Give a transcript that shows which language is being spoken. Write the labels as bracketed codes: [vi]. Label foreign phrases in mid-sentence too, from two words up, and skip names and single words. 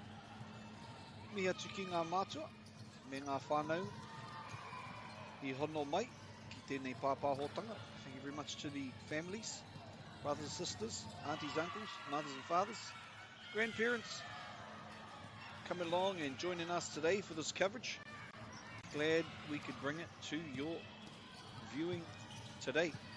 [mi] Mi atu ki ngā mātua, me ngā whānau I hono mai ki tēnei pāpāhotanga. [en] Thank you very much to the families, brothers and sisters, aunties, uncles, mothers and fathers, grandparents, coming along and joining us today for this coverage. Glad we could bring it to your viewing today.